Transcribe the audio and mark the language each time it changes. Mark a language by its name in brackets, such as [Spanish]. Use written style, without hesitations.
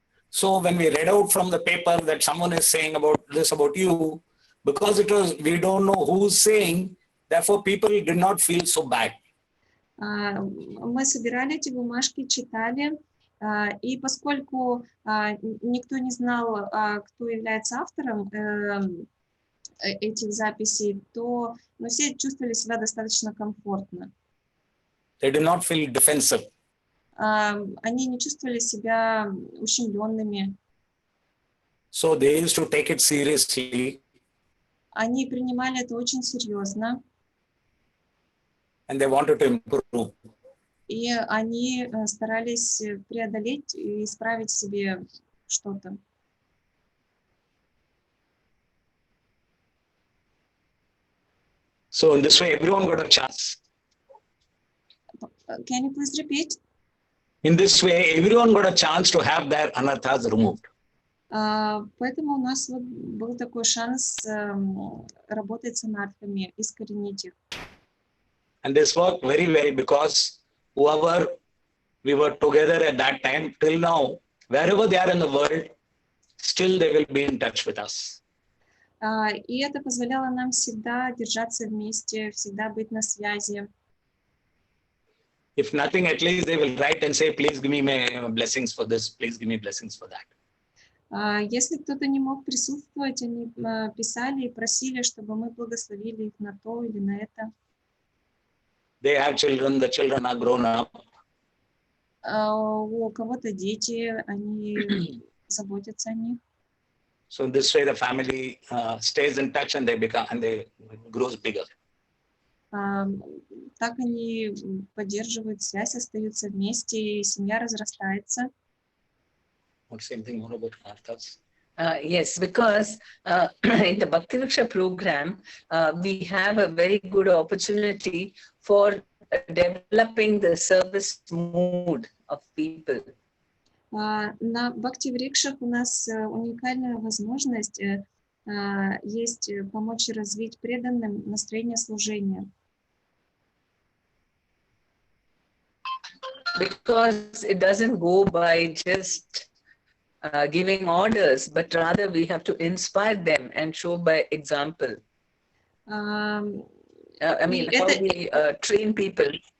[English] So when we read out from the paper that someone is saying about this about you, because we don't know who's saying, therefore people did not feel so bad. [Russian] Мы собирали эти бумажки, читали, и поскольку никто не знал, кто является автором этих записей, то все чувствовали себя достаточно комфортно. [English] They did not feel defensive. [Russian] Они не чувствовали себя ущемленными. [English] So they used to take it seriously. [Russian] Они принимали это очень серьезно. [English] And they wanted to improve. [Russian] И они старались преодолеть и исправить в себе что-то. [English] So in this way, everyone got a chance. Can you please repeat? In this way, everyone got a chance to have their anarthas removed. [Russian] Поэтому у нас был такой шанс работать с анархами, искоренить их. [English] And this worked very well because whoever we were together at that time, till now, wherever they are in the world, still they will be in touch with us. [Russian] И это позволяло нам всегда держаться вместе, всегда быть на связи. [English] If nothing, at least they will write and say, please give me my blessings for this, please give me blessings for that. [Russian] Если кто-то не мог присутствовать, они писали и просили, чтобы мы благословили их на то или на это. [English] They have children, the children are grown up. [Russian] У кого-то дети, они заботятся о них. [English] So in this way, the family stays in touch and they grows bigger. [Russian] Так они поддерживают связь, остаются вместе, и семья разрастается. [English] Same thing more about anarthas. Yes, because in the Bhakti-Vriksha program, we have a very good opportunity for developing the service mood of people. [Russian] На Бхакти-Врикшах у нас уникальная возможность есть помочь развить преданным настроение служения. [English] Because it doesn't go by just giving orders, but rather we have to inspire them and show by example. I mean, how we train people.